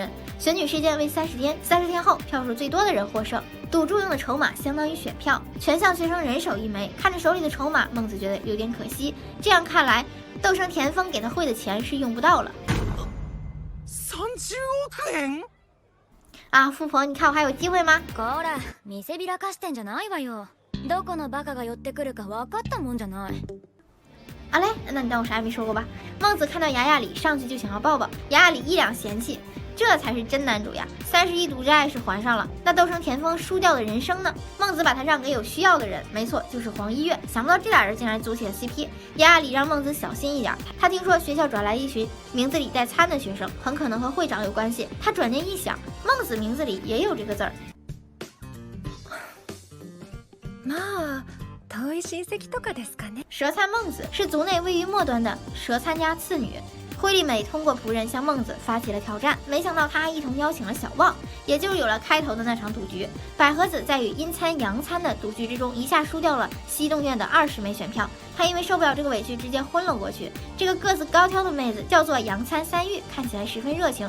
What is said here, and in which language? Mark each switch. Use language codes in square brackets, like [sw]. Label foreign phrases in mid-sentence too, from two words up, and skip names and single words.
[zh] 选举时间为30天，30天后票数最多的人获胜。赌注用的筹码相当于选票，全校学生人手1枚。看着手里的筹码，孟子觉得有点可惜。这样看来，斗生田丰给他汇的钱是用不到了。 [ja] 30億円 [zh] 啊，富婆，你看我还有机会吗？ [ja] こら、見せびらかしてんじゃないわよ。どこのバカが寄ってくるか分かったもんじゃない。 [zh] 啊嘞，那你当我啥也没说过吧？孟子看到牙牙里上去就想要抱抱，牙牙里一两嫌弃，这才是真男主呀！31赌债是还上了，那斗生田丰输掉的人生呢？孟子把他让给有需要的人，没错，就是黄一月。想不到这俩人竟然组起了 CP。牙牙里让孟子小心一点，他听说学校转来一群名字里带参的学生，很可能和会长有关系。他转念一想，孟子名字里也有这个字儿。 [ja] まあ遠い親戚とかですかね。 [zh] 蛇参孟子是族内位于末端的蛇参家次女。惠利美通过仆人向孟子发起了挑战，没想到他还一同邀请了小望，也就是有了开头的那场赌局。百合子在与阴参、阳参的赌局之中，一下输掉了西洞院的20枚选票。他因为受不了这个委屈，直接昏了过去。这个个子高挑的妹子叫做阳参三玉，看起来十分热情。